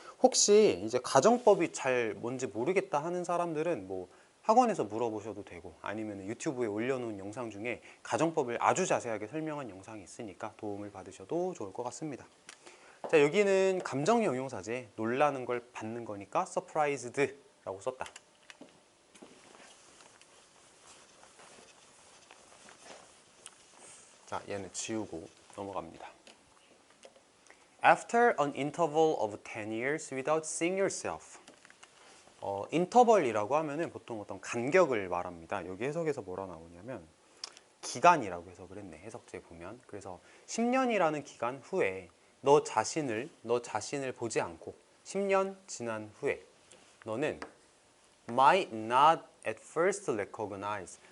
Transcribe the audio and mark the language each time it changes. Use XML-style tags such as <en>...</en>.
<ko>혹시 이제 가정법이 잘 뭔지 모르겠다 하는 사람들은 뭐 학원에서 물어보셔도 되고, 아니면 유튜브에 올려놓은 영상 중에 가정법을 아주 자세하게 설명한 영상이 있으니까 도움을 받으셔도 좋을 것 같습니다. 자, 여기는 감정 형용사지. 놀라는 걸 받는 거니까 surprised라고 썼다. 자, 얘는 지우고 넘어갑니다.</ko> <en>After an interval of 10 years without seeing yourself.</en> <ko>인터벌이라고 하면은 보통 어떤 간격을 말합니다. 여기 해석에서 뭐라 나오냐면 기간이라고 해석을 했네. 해석지에 보면. 그래서 10년이라는 기간 후에 너 자신을 보지 않고 10년 지난 후에 너는</ko> <en>might not at first recognize.</en>